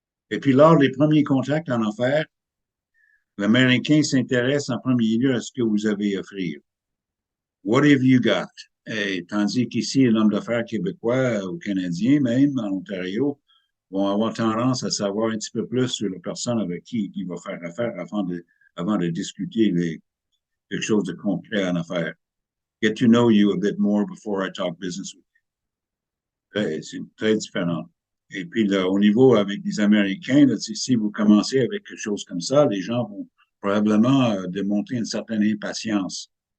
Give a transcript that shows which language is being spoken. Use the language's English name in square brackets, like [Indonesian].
[French] Et puis, lors des premiers contacts en affaires, l'Américain s'intéresse en premier lieu à ce que vous avez à offrir. [English] What have you got? [French] Et tandis qu'ici, l'homme d'affaires québécois ou canadien, même en Ontario, vont avoir tendance à savoir un petit peu plus sur la personne avec qui il va faire affaire avant de discuter quelque chose de concret en affaires. [English] Get to know you a bit more before I talk business with you. [French] C'est très différent. Et puis, là, au niveau avec les Américains, là, si vous commencez avec quelque chose comme ça, les gens vont probablement démontrer une certaine impatience.